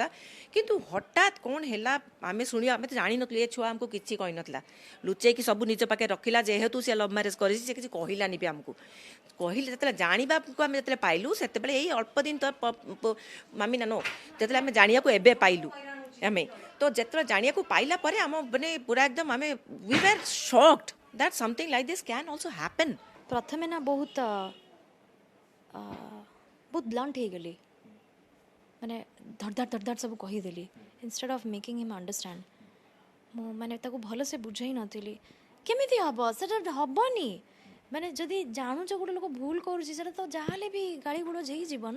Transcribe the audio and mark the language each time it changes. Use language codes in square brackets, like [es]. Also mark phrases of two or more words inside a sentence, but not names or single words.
[or] କିନ୍ତୁ ହଠାତ୍ କ'ଣ ହେଲା ଆମେ ଶୁଣିବା, ଆମେ ତ ଜାଣିନଥିଲୁ, ଏ ଛୁଆ ଆମକୁ କିଛି କହିନଥିଲା, ଲୁଚେଇକି ସବୁ ନିଜ ପାଖରେ ରଖିଲା। ଯେହେତୁ ସେ [en] love marriage [or] କରିଛି, ସେ କିଛି କହିଲାନି ବି ଆମକୁ। କହିଲେ ଯେତେବେଳେ ଜାଣିବାକୁ ଆମେ ଯେତେବେଳେ ପାଇଲୁ, ସେତେବେଳେ ଏଇ ଅଳ୍ପ ଦିନ ତ ମାମି ନାନୋ ଯେତେବେଳେ ଆମେ ଜାଣିବାକୁ ଏବେ ପାଇଲୁ ଆମେ, ତ ଯେତେବେଳେ ଜାଣିବାକୁ ପାଇଲା ପରେ ଆମ ମାନେ ପୁରା ଏକଦମ ଆମେ [en] we were shocked that something like this can also happen. [or] ପ୍ରଥମେ ନା ବହୁତ ବ୍ଲଣ୍ଟ ହେଇଗଲି, ମାନେ ଧଡ଼ ସବୁ କହିଦେଲି [en] instead of making him understand. [or] ମୁଁ ମାନେ ତାକୁ ଭଲସେ ବୁଝାଇ ନଥିଲି। କେମିତି ହେବ, ସେଟା ହେବନି। ମାନେ ଯଦି ଜାଣୁଛ ଗୋଟେ ଲୋକ ଭୁଲ କରୁଛି, ସେଟା ତ ଯାହାହେଲେ ବି ଗାଳି ଗୁଳଜ ହେଇଯିବ ନା।